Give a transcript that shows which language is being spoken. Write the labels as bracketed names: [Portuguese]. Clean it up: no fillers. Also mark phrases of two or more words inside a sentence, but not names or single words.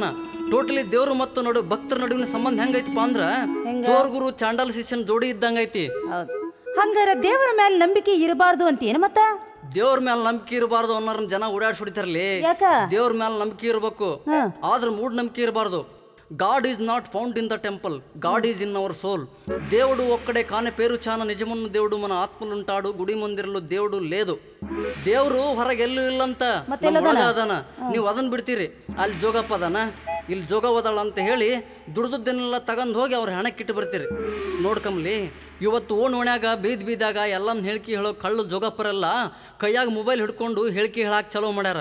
[Kannada] ಟೋಟಲಿ ದೇವ್ರು ಮತ್ತು ಭಕ್ತರ ನಡುವಿನ ಸಂಬಂಧ ಹೆಂಗೈತಪ್ಪ ಅಂದ್ರ ಜೋರ್ ಗುರು ಚಾಂಡಾಲ ಶಿಷ್ಯನ್ ಜೋಡಿ ಇದ್ದಂಗೈತಿ. ಹಂಗಾರ ದೇವರ ಮೇಲೆ ನಂಬಿಕೆ ಇರಬಾರ್ದು ಅಂತೇನು? ಮತ್ತ ದೇವ್ರ ಮೇಲೆ ನಂಬಿಕೆ ಇರಬಾರ್ದು ಅನ್ನೋರ್ ಜನ ಓಡಾಡ್ಸ್ಬಿಡ್ತಾರಲಿ. ದೇವ್ರ ಮೇಲೆ ನಂಬಿಕೆ ಇರಬೇಕು, ಆದ್ರೆ ಮೂಢ ನಂಬಿಕೆ ಇರಬಾರ್ದು. [English] God is not found in the temple, God is in our soul. [Telugu] దేవుడు ఒక్కడే కాని పేరు చాన నిజమున్న దేవుడు మన ఆత్మలుంటాడు, గుడి మందిరలో దేవుడు లేదు. [Kannada] ದೇವ್ರು ಹೊರಗೆಲ್ಲೂ ಇಲ್ಲಂತ, ಅದಾನ. ನೀವು ಅದನ್ನ ಬಿಡ್ತೀರಿ, ಅಲ್ಲಿ ಜೋಗಪ್ಪ ಅದಾನ, ಇಲ್ಲಿ ಜೋಗವದಾಳ ಅಂತ ಹೇಳಿ ದುಡ್ದನ್ನೆಲ್ಲ ತಗೊಂಡ್ ಹೋಗಿ ಅವ್ರ ಹಣಕ್ಕಿಟ್ಟು ಬರ್ತೀರಿ. ನೋಡ್ಕಂಬ್ಲಿ, ಇವತ್ತು ಓಣ್ಯಾಗ ಬೀದಾಗ ಎಲ್ಲನ್ನ ಹೇಳಿಕೆ ಹೇಳೋ ಕಳ್ಳು ಜೋಗಪ್ಪರೆಲ್ಲ ಕೈಯಾಗ ಮೊಬೈಲ್ ಹಿಡ್ಕೊಂಡು ಹೇಳಿಕೆ ಹೇಳಾಕ್ ಚಲೋ ಮಾಡ್ಯಾರ.